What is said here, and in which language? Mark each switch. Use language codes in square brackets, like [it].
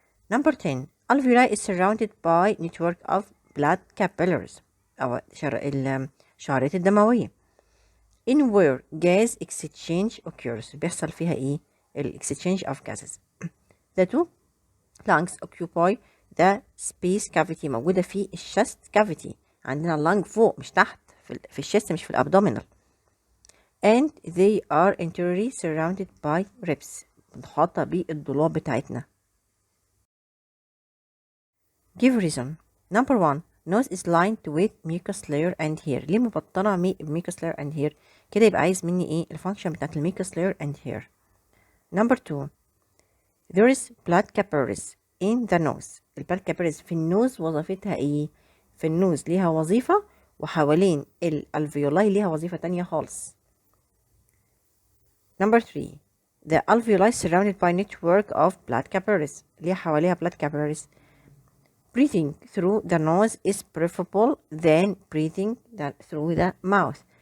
[en] Number 10 alveoli is surrounded by network of blood capillaries [ar] أو الشعرات الدموية [en] in where gas exchange occurs [ar] بيحصل فيها إيه [en] exchange of gases. The two lungs occupy the space cavity [ar] موجودة في [en] chest cavity. [ar] عندنا اللنج فوق مش تحت في الشست مش في الابدومينال. [en] And they are interiorly surrounded by ribs [ar] محاطة بالضلوع بتاعتنا. [en] Give reason. Number 1 nose is lined with mucus layer and hair. [ar] ليه مبطنة [en] mucus layer and hair [ar] كده؟ يبقى عايز مني ايه الفانكشن بتاعت mucus layer and hair. [en] Number 2 there is blood capillaries in the nose. [ar] البلاد capillaries في النوز وظيفتها ايه؟ في النوز ليها وظيفة وحوالين الالفيولاي ليها وظيفة تانية خالص. [en] Number 3 the alveoli surrounded by network of blood capillaries. [ar] ليه حواليها [en] blood capillaries؟ breathing through the nose is preferable than breathing through the mouth.